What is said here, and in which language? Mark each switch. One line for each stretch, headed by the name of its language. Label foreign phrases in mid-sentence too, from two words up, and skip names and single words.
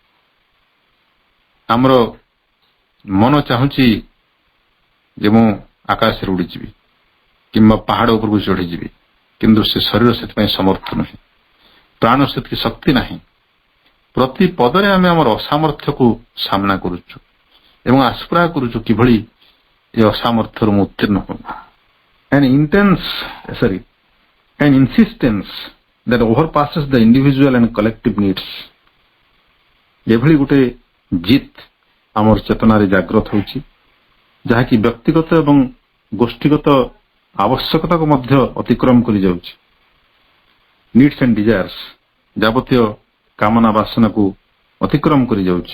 Odia: ଆମର ମନ ଚାହୁଁଛି ଯେ ମୁଁ ଆକାଶରେ ଉଡ଼ିଯିବି କିମ୍ବା ପାହାଡ଼ ଉପରକୁ ଚଢ଼ିଯିବି, କିନ୍ତୁ ସେ ଶରୀର ସେଥିପାଇଁ ସମର୍ଥ ନୁହେଁ, ପ୍ରାଣ ସେତିକି ଶକ୍ତି ନାହିଁ। ପ୍ରତି ପଦରେ ଆମେ ଆମର ଅସାମର୍ଥ୍ୟକୁ ସାମ୍ନା କରୁଛୁ ଏବଂ ଆସ୍ପୃହା କରୁଛୁ କିଭଳି ଏ ଅସାମର୍ଥ୍ୟରୁ ମୁଁ ଉତ୍ତୀର୍ଣ୍ଣ ହେବି।
English: An insistence that overpasses the individual and collective needs.
Odia: ଏଭଳି ଗୋଟେ ଜିତ୍ ଆମର ଚେତନାରେ ଜାଗ୍ରତ ହେଉଛି ଯାହାକି ବ୍ୟକ୍ତିଗତ ଏବଂ ଗୋଷ୍ଠୀଗତ ଆବଶ୍ୟକତାକୁ ମଧ୍ୟ ଅତିକ୍ରମ କରିଯାଉଛି।
English: needs and desires,
Odia: ଯାବତୀୟ କାମନା ବାସନାକୁ ଅତିକ୍ରମ କରିଯାଉଛି।